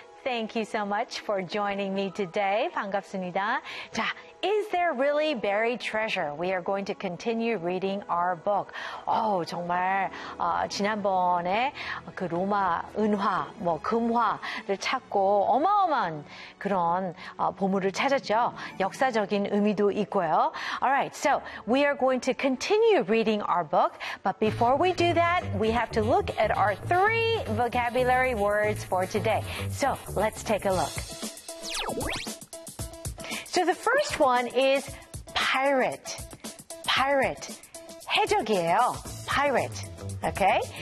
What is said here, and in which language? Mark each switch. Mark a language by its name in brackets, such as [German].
[English] Thank you so much for joining me today. [Korean] 반갑습니다. 자, [English] Is There Really Buried Treasure? We are going to continue reading our book. [Korean] Oh, 정말 지난번에 그 로마 은화, 뭐 금화를 찾고 어마어마한 그런 보물을 찾았죠. 역사적인 의미도 있고요. [English] All right, so we are going to continue reading our book. But before we do that, we have to look at our three vocabulary words for today. So let's take a look. So the first one is pirate. Pirate. [Korean] 해적이에요. [English] Pirate. Okay?